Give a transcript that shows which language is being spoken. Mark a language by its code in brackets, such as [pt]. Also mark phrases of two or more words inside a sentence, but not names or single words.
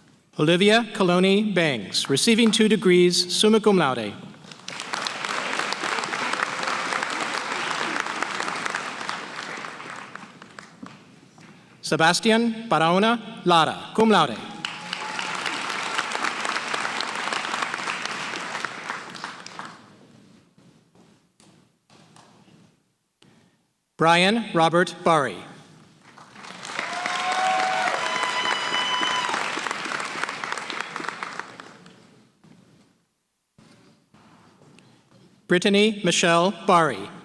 [en] Olivia Coloni Bangs, receiving 2 degrees, [la] summa cum laude. [en] Sebastian Barahona Lara, [la] cum laude. [en] Brian Robert Bari. Brittany Michelle Bari.